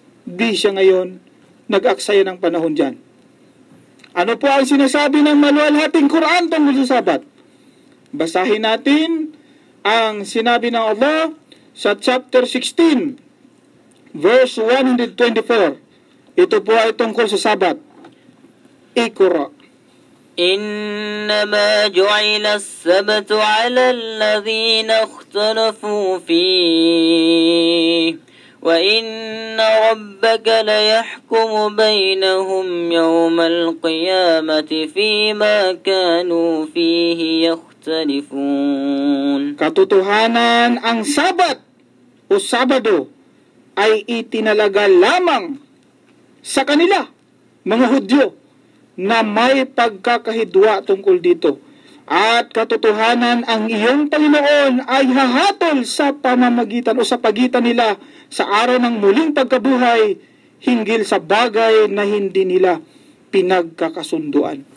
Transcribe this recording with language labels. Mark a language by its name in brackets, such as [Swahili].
[Filipino] Di siya ngayon nag-aksaya ng panahon dyan. Ano po ang sinasabi ng maluwalhating Quran tungkol sa Sabat? Basahin natin ang sinabi ng Allah sa chapter 16, verse 124. Ito po ay tungkol sa Sabat. [Arabic] Iqra. إنما جعل السبت على الذين اختلفوا فيه وإن ربك ليحكم بينهم يوم القيامة فيما كانوا فيه يختلفون. [Filipino] Katotohanan, ang Sabat o Sabado ay itinalaga lamang sa kanila, mga Hudyo, na may pagkakahidwa tungkol dito. At katotohanan, ang iyong Panginoon ay hahatol sa pamamagitan o sa pagitan nila sa araw ng muling pagkabuhay hinggil sa bagay na hindi nila pinagkakasunduan.